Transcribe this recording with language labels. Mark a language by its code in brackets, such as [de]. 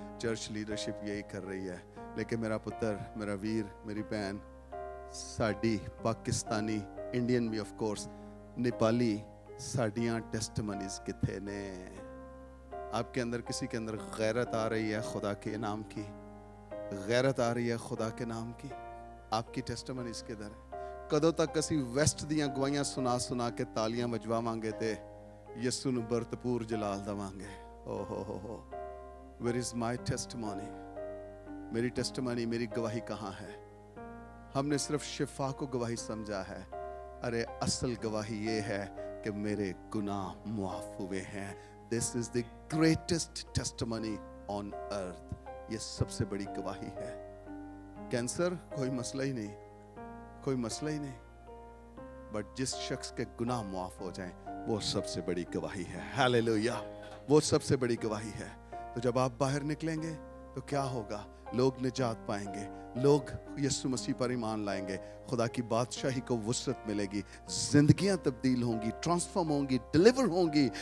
[ur] Church leadership یہی کر رہی ہے. [pa] لیکن میرا پتر, میرا ویر, میری بہن, ساڈی پاکستانی, انڈین بھی آف کورس, نیپالی, ساڈیاں ٹیسٹمنیز کتھے نے. [ur] آپ کے اندر کسی کے اندر غیرت آ رہی ہے خدا کے نام کی, غیرت آ رہی ہے خدا کے نام کی. آپ کی ٹیسٹمنیز کدھر ہے؟ [pa] کدوں تک اسی ویسٹ دیاں گواہیاں سنا سنا کے تالیاں بجوا مانگے تے یسو نو برتپور جلال دا مانگے. [en] او ہو where is my testimony? [ur] میری ٹیسٹمنی, میری گواہی کہاں ہے؟ ہم نے صرف شفا کو گواہی سمجھا ہے. ارے اصل گواہی یہ ہے کہ میرے گناہ معاف ہوئے ہیں. [en] This is the greatest testimony on earth. [ur] یہ سب سے بڑی گواہی ہے. کینسر کوئی مسئلہ ہی نہیں, کوئی مسئلہ ہی نہیں. بٹ جس شخص کے گناہ معاف ہو جائیں وہ سب سے بڑی گواہی ہے. ہیلیلویا, وہ سب سے بڑی گواہی ہے. تو جب آپ باہر نکلیں گے تو کیا ہوگا؟ لوگ نجات پائیں گے, لوگ یسوع مسیح پر ایمان لائیں گے, خدا کی بادشاہی کو وسعت ملے گی, زندگیاں تبدیل ہوں گی, ٹرانسفارم ہوں گی, ڈیلیور ہوں گی.